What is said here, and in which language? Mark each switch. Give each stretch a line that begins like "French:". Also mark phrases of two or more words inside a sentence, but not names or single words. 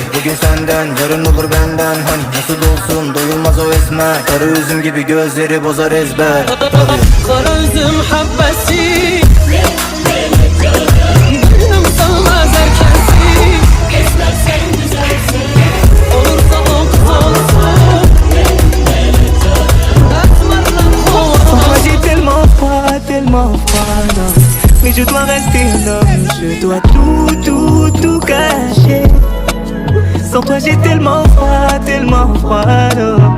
Turkish: Bugün senden yarın olur benden. Hani nasıl olsun doyulmaz o esmer. Kara üzüm gibi gözleri bozar ezber. Kara üzüm habbesi. Benim sanmaz herkesi. Olursa o kız olsun.
French: Moi j'ai tellement froid, non. Mais je dois rester un homme. Je dois tout cacher. Sans toi j'ai tellement froid, non.